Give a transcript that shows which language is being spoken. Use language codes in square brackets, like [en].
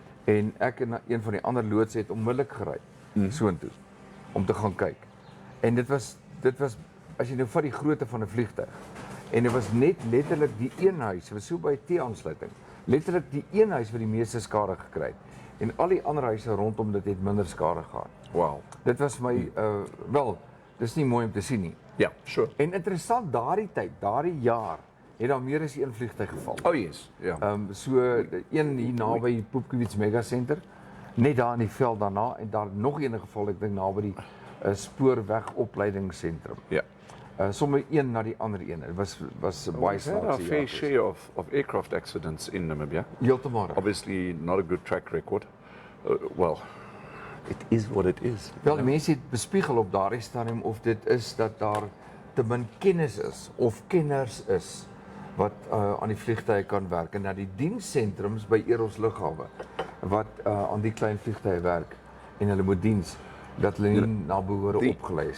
[af] En ek en een van die ander loodse het onmiddellik gery soontoe om te gaan kyk. En dit was as jy nou vat die grootte van 'n vliegtuig en dit was net letterlik die een huis, was so by 'n T-aansluiting, letterlik die een huis wat die meeste skade gekry het en al die ander huise rondom dit het minder skade gehad. Wow. Dit was my wel, dis nie mooi om te sien nie. Ja, [en] sure. [af] En interessant, daardie tyd, daardie jaar, het daar meer as een vliegtuig geval. [en] Oh yes, ja. [af] So een hier naby Poepkewits Mega Center, net daar in die veld daarna en daar nog een geval, ek dink naby die spoorwegopleidingsentrum. Ja. Sommer een na die ander een. Dit was baie [en] We've had our fair share of aircraft accidents in Namibia. [af] Heeltemal. [en] Obviously not a good track record. Well, it is what it is. [af] Wel, mense het bespiegel op daardie stadium of dit is dat daar te min kennis is of kenners is wat aan die vliegtuie kan werk en na die dienssentrums by Eros lughawe wat aan die klein vliegtuie werk en hulle moet diens dat hulle nie na behoore opgelei is.